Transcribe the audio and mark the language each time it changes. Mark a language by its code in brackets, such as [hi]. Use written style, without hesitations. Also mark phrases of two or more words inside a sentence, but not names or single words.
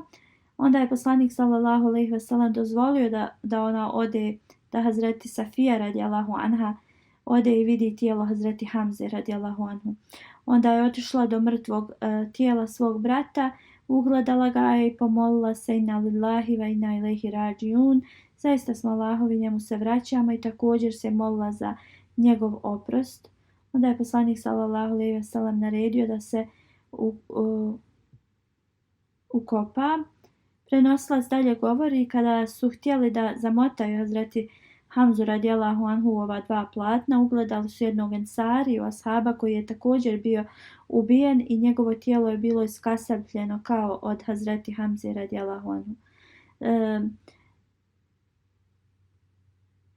[bs] Onda je poslanik [ar] صلى الله عليه وسلم [bs] dozvolio da ona ode, da Hazreti Safija [ar] رضي الله عنها [bs] ode i vidi tijelo Hazreti Hamze [ar] رضي الله عنه. [bs] Onda je otišla do mrtvog tijela svog brata, ugledala ga je i pomolila se [ar] إنا لله وإنا إليه راجعون. [bs] Zaista smo Allahovi, njemu se vraćamo, i također se molila za njegov oprost. Onda je poslanik [ar] صلى الله عليه وسلم [bs] naredio da se ukopa. Prenosilac dalje govori kada su htjeli da zamotaju Hazreti Hamzu [ar] رضي الله عنه [bs] u ova 2 platna, ugledali su jednog ensariju ashaba koji je također bio ubijen i njegovo tijelo je bilo iskasapljeno kao od Hazreti Hamze [ar] رضي الله عنه.